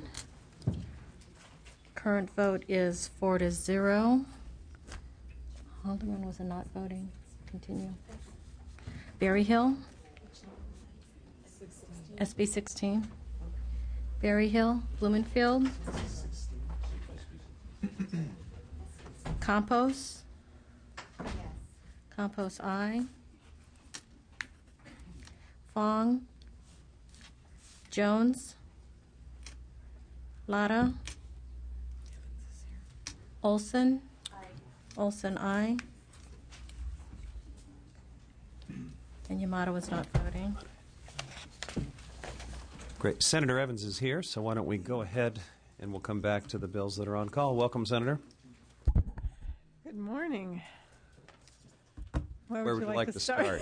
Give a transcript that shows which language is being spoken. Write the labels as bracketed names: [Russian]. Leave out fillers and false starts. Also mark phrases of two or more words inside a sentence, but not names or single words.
[English] Current vote is 4-0. Haldeman was not voting. Continue. Berryhill. SB 16. Berryhill. Blumenfield. Campos. Campos, aye. Fong. Jones. Lara. Olson. Aye. Olson, aye. And Yamada was not voting. Great. Senator Evans is here, so why don't we go ahead and we'll come back to the bills that are on call. Welcome, Senator. Good morning. Where would you like to start?